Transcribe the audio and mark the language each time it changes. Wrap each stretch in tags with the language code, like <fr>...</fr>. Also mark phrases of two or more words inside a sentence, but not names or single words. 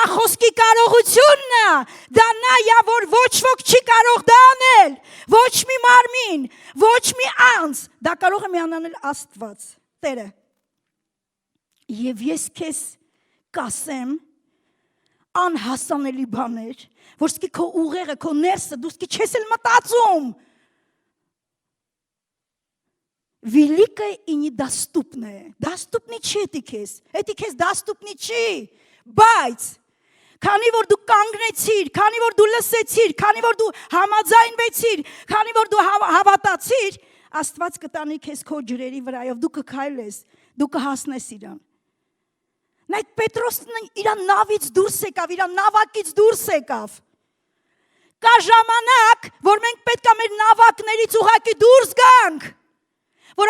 <hy>խոսքի կարողությունն է, դա նա է, որ ոչ ոք չի կարող դա անել, ոչ մի մարմին, ոչ մի անձ, դա կարող է միայն անել Աստված, Տերը։ Եվ ես քեզ կասեմ անհասանելի բաներ, որ սկի քո ուղեղը, քո ներսը, դու սկի չես էլ մտածում։</hy> <ru>Великое и недоступное.</ru> <hy>Доступный չի էդի քեզ, էդի քեզ доступный չի, բայց քանի որ դու կանգնեցիր, քանի որ դու լսեցիր, քանի որ դու համաձայնվեցիր, քանի որ դու հավատացիր, Աստված կտանի քեզ քո ջրերի վրայով, դու կքայլես, դու կհասնես իրան։ Նայեք Պետրոսն իր նավից դուրս եկավ, իր նավակից դուրս եկավ։ Կա ժամանակ, որ մենք պետք է մեր նավակներից ուղղակի դուրս գանք, որ</hy>